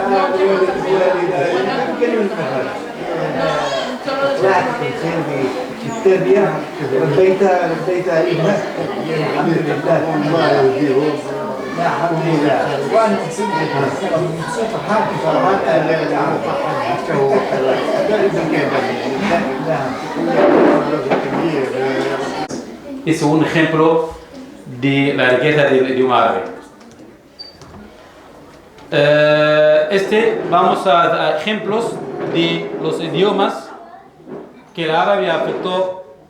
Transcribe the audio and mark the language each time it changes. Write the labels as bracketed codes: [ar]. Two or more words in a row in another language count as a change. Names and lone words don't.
[ar] طلعت بالخير بالتربيه ربيت ابنك الحمد لله الحمد لله وانا مبسوط [es] Es un ejemplo de la riqueza del idioma árabe. Vamos a ejemplos de los idiomas que el árabe afectó.